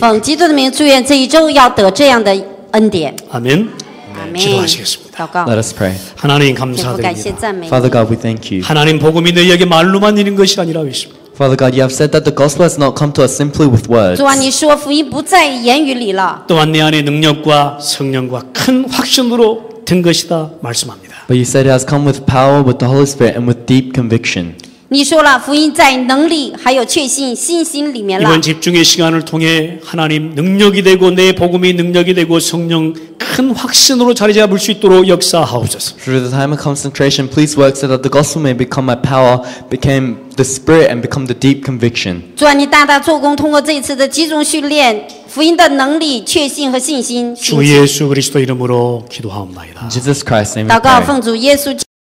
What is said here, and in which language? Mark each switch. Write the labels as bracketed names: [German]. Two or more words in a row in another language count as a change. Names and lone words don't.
[Chinese] 奉基督的名，祝愿这一周要得这样的恩典。 [Korean] 아멘. [Chinese] 阿门。 [Korean] 기도하시겠습니다. [Chinese] 祷告， [English] Let us pray. [Korean] 하나님 [Chinese] 天父感谢 [Korean] 감사드립니다. [Chinese] 赞美你。 [English] Father God, we thank you. [Korean] 하나님 복음이 너희에게 말로만 이른 것이 아니라 했습니다. [English] Father God, you have said that the gospel has not come to us simply with words, [Chinese] 主啊，你说福音不在言语里了， [Korean] 또한 내 안에 능력과 성령과 큰 확신으로 된 것이다 말씀합니다. [English] but you said it has come with power, with the Holy Spirit, and with deep conviction. [Chinese] 你说了福音在能力还有确信、信心里面了 [Korean] 이번 。 집중의 시간을 통해 하나님 능력이 되고 내 복음이 능력이 되고 성령 큰 확신으로 자리 잡을 수 있도록 역사하옵소서. [English] Through the time of concentration, please work so that the gospel may become my power, become the spirit, and become the deep conviction. [Chinese] 主啊，你大大做工，通过这一次的集中训练，福音的能力、确信和信心。 [Korean] 주 예수 그리스도 이름으로 기도하옵나이다. [English] In Jesus Christ's name we [Chinese] 祷告， [English] pray. [Chinese] 奉主耶稣。